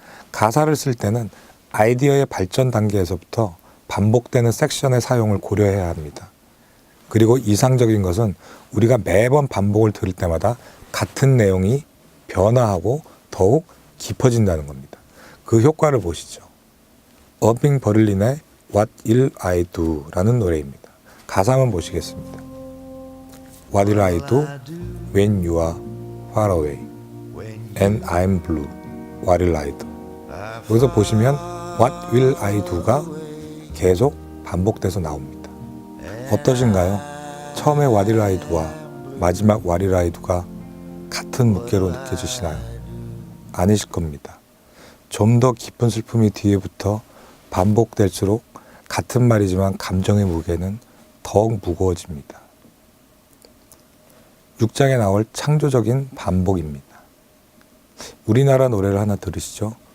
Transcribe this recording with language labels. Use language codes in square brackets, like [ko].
[ko] 가사를 쓸 때는 아이디어의 발전 단계에서부터 반복되는 섹션의 사용을 고려해야 합니다. 그리고 이상적인 것은 우리가 매번 반복을 들을 때마다 같은 내용이 변화하고 더욱 깊어진다는 겁니다. 그 효과를 보시죠. 어빙 버를린의 What Will I Do? 라는 노래입니다. 가사 한번 보시겠습니다. [en] What will I do when you are far away and I'm blue? What will I do? [ko] 여기서 보시면 What will I do가 계속 반복돼서 나옵니다. 어떠신가요? 처음에 What will I do와 마지막 What will I do가 같은 무게로 느껴지시나요? 아니실 겁니다. 좀 더 깊은 슬픔이 뒤에부터 반복될수록 같은 말이지만 감정의 무게는 더욱 무거워집니다. 6장에 나올 창조적인 반복입니다. 우리나라 노래를 하나 들으시죠.